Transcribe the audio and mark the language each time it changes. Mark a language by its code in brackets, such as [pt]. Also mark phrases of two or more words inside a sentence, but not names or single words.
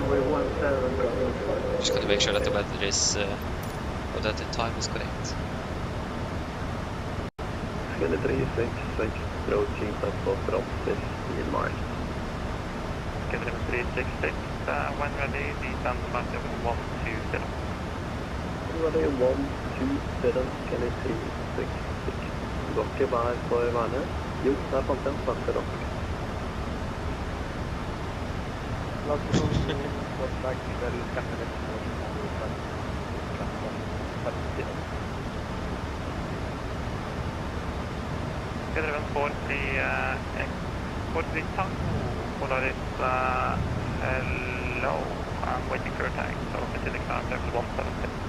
[en] Just gotta make sure that the weather is, or that the time is correct. 366, approaching for office in March. 366, when ready, descend flight level 120. Ready 120, Kelly 366. [no] Dere var på vannet? Jo, der fant jeg en svart til dere. [en] Driven 43 Tango, Polaris, hello, I'm waiting for your tag, so continue climb level 170.